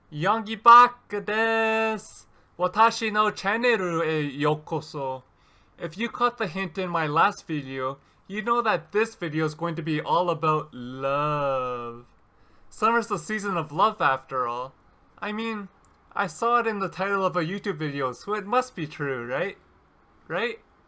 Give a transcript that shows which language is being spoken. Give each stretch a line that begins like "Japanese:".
Japanese: Yonggi-bakaです。私のチャンネルへようこそ.
English: If you caught the hint in my last video, you know that this video is going to be all about love. Summer's the season of love after all. I mean, I saw it in the title of a YouTube video, so it must be true, right? Right?